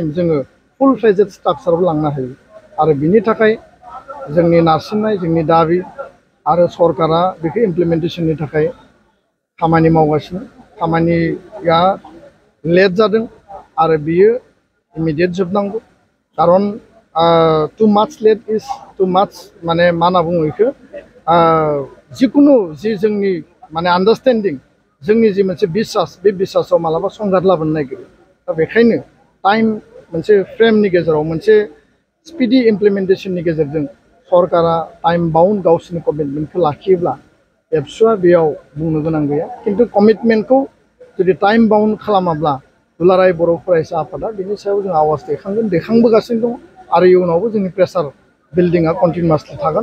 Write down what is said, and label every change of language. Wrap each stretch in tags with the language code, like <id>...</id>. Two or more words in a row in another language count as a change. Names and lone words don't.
<brx>जोङो</brx> <en>full fledged structure</en> <brx>लांनो हायो आरो बिनि थाखाय जोंनि नारसिननाय जोंनि दाबि आरो सरकारा बेखौ इमप्लिमेन्टेशननि थाखाय खामानि मावगासिनो खामानिया लेट जादों आरो बियो इमिडिएट जोबनांगौ कारन</brx> <en>too much late is too much</en> <brx>माने मा होनना बुङो बेखौ जिकुनु जि जोंनि माने आन्डारस्टेन्डिं जोंनि जि मोनसे बिसास बे बिसासाव मालाबा संघात लाबोनो नागिरो दा बेखायनो टाइम मोनसे फ्रेमनि गेजेराव मोनसे</brx> <en>speedy implementation</en> <brx>गेजेरजों सरकारा</brx> <en>time bound</en> <brx>गावसोरनि कमिटमेन्टखौ लाखियोब्ला एबसुआ बेयाव बुंनो गोनां गैया किन्तु कमिटमेन्टखौ जुदि</brx> <en>time bound</en> <brx>खालामाब्ला दुलाराय बर' फरायसा आफादा बिनि सायाव जों आवाज दैखांबोगासिनो दं आरो इयुनावबो जोंनि</brx> <en>pressure building continuously</en> <brx>थागोन।</brx>